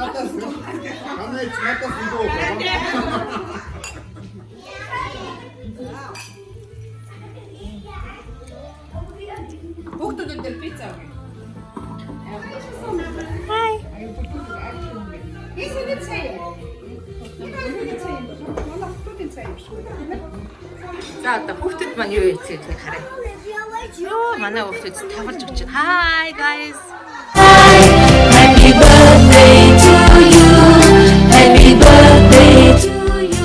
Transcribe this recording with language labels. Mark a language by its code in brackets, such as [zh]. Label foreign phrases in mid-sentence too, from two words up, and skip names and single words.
[mn] Хүүхдүүд дээр пицца өгье. Хай. Ийм нэг цай. Манай хүүхдийн цай биш үү? За одоо хүүхдүүд маань юу хийцээ гэхээр харъя. Йоо манай хүүхдүүд тавлж өгч байна. [en] Hi guys. Happy birthday to you. Happy birthday to you.